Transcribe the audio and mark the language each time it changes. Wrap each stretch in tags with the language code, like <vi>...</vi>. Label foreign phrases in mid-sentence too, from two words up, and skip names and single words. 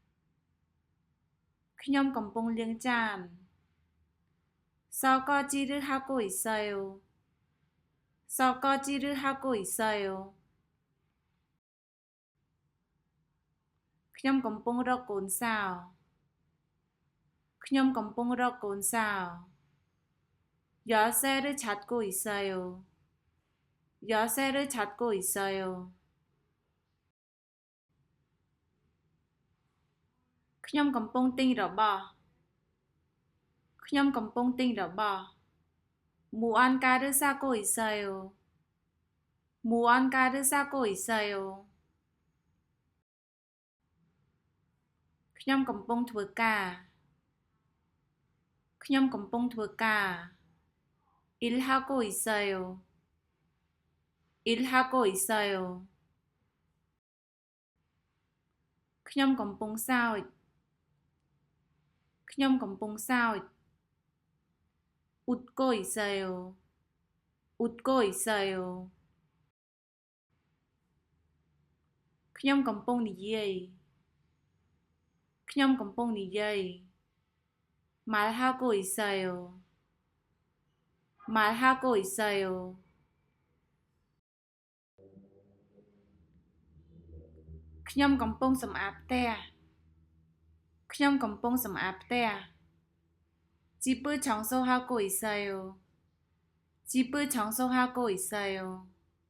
<km>ខ្ញុំកំពុងលាងចាន</km> <ko>설거지를 하고 있어요 설거지를 하고 있어요</ko> <km>ខ្ញុំកំពុងរកកូនសោខ្ញុំកំពុងរកកូនសោ</km> <ko>열쇠를 찾고 있어요 열쇠를 찾고 있어요</ko> <km>ខ្ញុំកំពុងទិញរបស់ខ្ញុំកំពុងទិញរបស់</km> <ko>무언가를 사고 있어요 무언가를 사고 있어요</ko> <km>ខ្ញុំកំពុងធ្វើការខ្ញុំកំពុងធ្វើការ</km> <ko>일하고 있어요 일하고 있어요</ko> <km>ខ្ញុំកំពុងសើចខ្ញុំកំពុងសើច</km> <ko>웃고 있어요 웃고 있어요</ko> <km>ខ្ញុំកំពុងនិយាយខ្ញុំកំពុងនិយាយ</km> <ko>말하고 있어요 말하고 있어요</ko> <km>ខ្ញុំកំពុងសម្អាតផ្ទះខ្ញុំកំពុងសម្អាតផ្ទះ</km> <ko>집을 청소하고 있어요 집을 청소하고 있어요</ko>